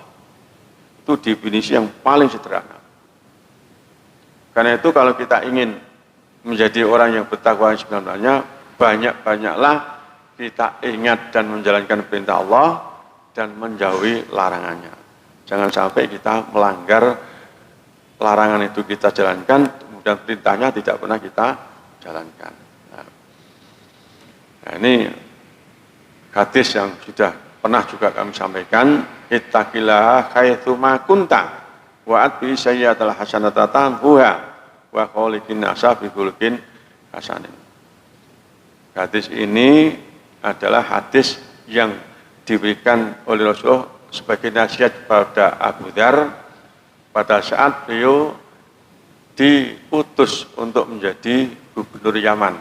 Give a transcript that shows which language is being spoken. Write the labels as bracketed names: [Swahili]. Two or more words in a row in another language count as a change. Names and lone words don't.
[Indonesian] Itu definisi yang paling sederhana. Karena itu kalau kita ingin menjadi orang yang bertakwa yang sebenarnya, banyak-banyaklah kita ingat dan menjalankan perintah Allah dan menjauhi larangannya. Jangan sampai kita melanggar larangan itu kita jalankan, dan perintahnya tidak pernah kita jalankan. Nah, ini hadis yang sudah pernah juga kami sampaikan, [Arabic] اتق الله حيثما كنت وأتبع السيئة الحسنة تمحها وخالق الناس بخلق حسن. [Indonesian] Hadis ini adalah hadis yang diberikan oleh Rasulullah sebagai nasihat kepada Abu Dzar pada saat beliau diutus untuk menjadi gubernur Yaman.